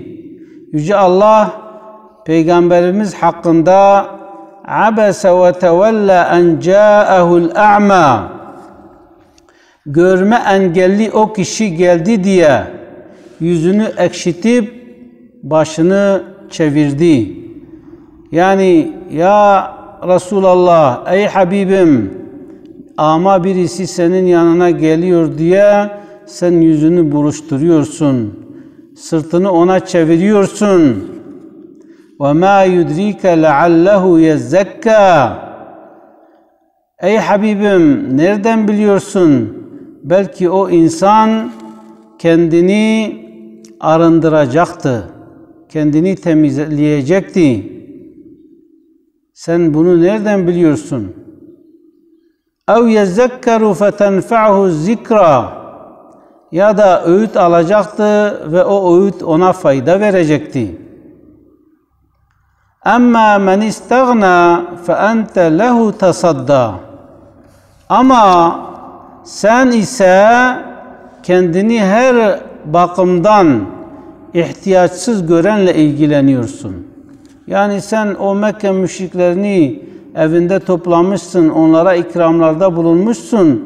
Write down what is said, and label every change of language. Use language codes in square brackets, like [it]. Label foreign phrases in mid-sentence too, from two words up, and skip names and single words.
[tr] Yüce Allah Peygamberimiz hakkında [ar] عبس وتولى أن جاءه الأعمى, [tr] görme engelli o kişi geldi diye yüzünü ekşitip başını çevirdi. Yani [ar] يا رسول الله, [tr] ey Habibim, ama birisi senin yanına geliyor diye sen yüzünü buruşturuyorsun, sırtını ona çeviriyorsun. [ar] وَمَا يُدْرِيكَ لَعَلَّهُ يَزَّكَّى. [tr] Ey Habibim, nereden biliyorsun? Belki o insan kendini arındıracaktı, kendini temizleyecekti. Sen bunu nereden biliyorsun? [ar] اَوْ يَزَّكَّرُ فَتَنْفَعُهُ الذِّكْرَى. [tr] Ya da öğüt alacaktı ve o öğüt ona fayda verecekti. [ar] اَمَّا مَنْ اِسْتَغْنَى فَاَنْتَ لَهُ تَصَدَّى. [tr] Ama sen ise kendini her bakımdan ihtiyaçsız görenle ilgileniyorsun. Yani sen o Mekke müşriklerini evinde toplamışsın, onlara ikramlarda bulunmuşsun.